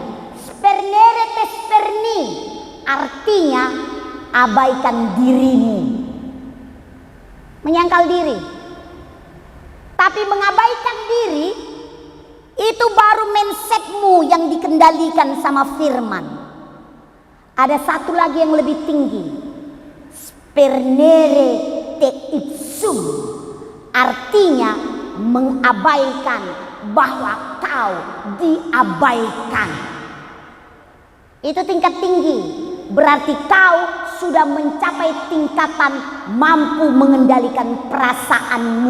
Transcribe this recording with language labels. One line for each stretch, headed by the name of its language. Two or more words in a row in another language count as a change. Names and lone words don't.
Latin: Spernere te sperni,
Indonesian: artinya abaikan dirimu, menyangkal diri. Tapi mengabaikan diri itu baru mindsetmu yang dikendalikan sama firman. Ada satu lagi yang lebih tinggi,
Latin: spernere te ipsum,
Indonesian: artinya mengabaikan bahwa kau diabaikan. Itu tingkat tinggi. Berarti kau sudah mencapai tingkatan mampu mengendalikan perasaanmu.